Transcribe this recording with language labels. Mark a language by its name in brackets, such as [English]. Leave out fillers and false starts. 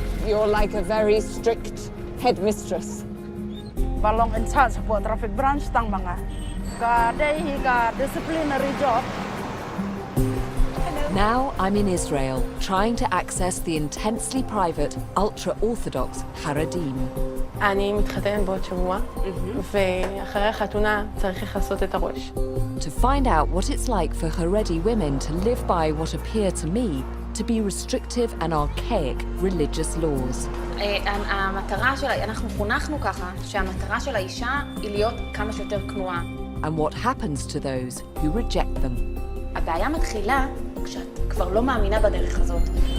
[English] You're like a very strict headmistress. Balong in charge po traffic branch tang mga ka disciplinary job. Now I'm in Israel, trying to access the intensely private, ultra-Orthodox Haredim. [Hebrew] אני מתחתנת בעוד שבוע, ואחרי החתונה צריך לכסות את הראש. [English] To find out what it's like for Haredi women to live by what appear to me to be restrictive and archaic religious laws. [Hebrew] המטרה שלה, אנחנו חונכנו ככה, שהמטרה של האישה היא להיות כמה שיותר כנועה. [English] And what happens to those who reject them. [Hebrew] הבעיה מתחילה כשאת כבר לא מאמינה בדרך הזאת.